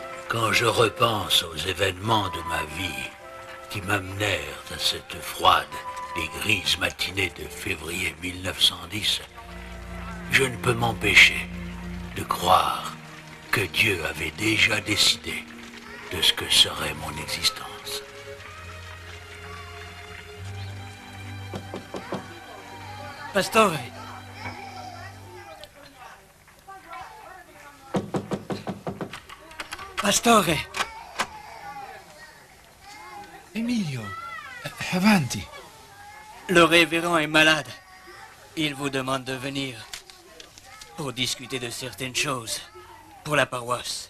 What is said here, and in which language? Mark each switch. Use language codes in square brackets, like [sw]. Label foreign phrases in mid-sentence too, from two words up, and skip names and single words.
[fr] Quand je repense aux événements de ma vie qui m'amenèrent à cette froide et grise matinée de février 1910, je ne peux m'empêcher de croire que Dieu avait déjà décidé de ce que serait mon existence. Pastore. Pastore. Emilio, avanti. Le révérend est malade. Il vous demande de venir pour discuter de certaines choses pour la paroisse.